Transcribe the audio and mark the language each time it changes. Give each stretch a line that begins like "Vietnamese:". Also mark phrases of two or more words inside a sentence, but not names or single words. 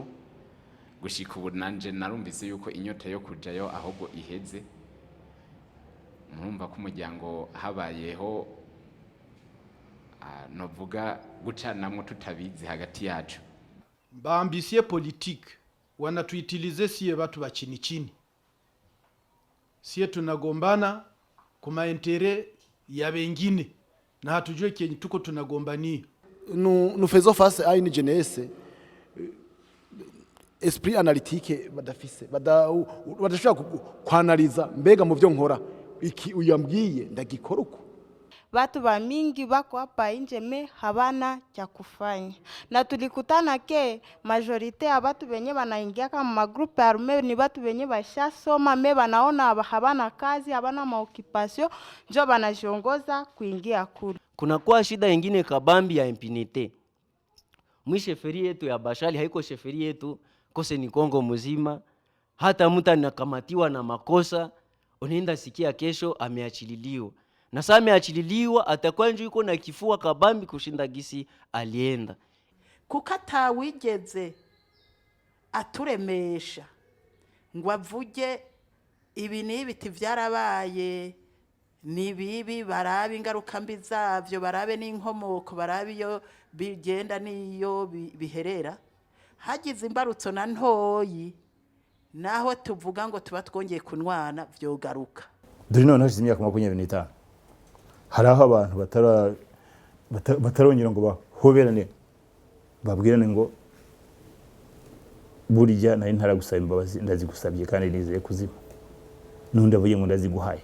Rundi: Gushika ubu nanje narumvise yuko inyota yo kujayo ahubwo iheze. Murumva ko umuryango habayeho novuga gucanamwo tutabizi hagati yacu.
Swahili: Baambisie politique wanatuitilize siye watu wa chini chini. Siye tunagombana kuma intere ya wengine na hatujue kenye tuko tunagombania.
French: Nous faisons face à une jeunesse esprit analytique
Rundi: badafise badashobora kwanaliza mbega mu byo nkora iki uyambwiye ndagikora uko.
Swahili: Watu wa mingi wako hapa nje me habana cha kufanya, na tulikutana ke majorite ya watu wenye wanaingia kama magrupe arme ni watu wenye bashasoma me wanaona habana kazi, habana maokipasio, njo wanajiongoza kuingia kule. Kuna kwa shida nyingine kabambi ya impunite. Sheferi yetu ya Bashali haiko sheferi yetu, kose ni Kongo mzima. Hata mtu anakamatiwa na makosa, unaenda sikia kesho ameachililiwa. Na sasa ameachililiwa atakuwa nje yuko na kifua kabambi kushinda gisi alienda.
Rundi: Kukata wigeze aturemesha ngo avuge ibi n'ibiti byarabaye ni bibi, barabe ingaruka mbi zavyo, barabe n'inkomoko, barabe iyo bigenda niyo biherera. Hagize imbarutso na ntoyi naho tuvuga ngo tuba twongeye kunwana vyogaruka. Duri none hashize imyaka 25 haraho abantu batarongera ngo bahoberane babwirane ngo burya nari ntaragusaba imbabazi ndazigusabye kandi nizeye kuziba nundi avuye ngo ndaziguhaye.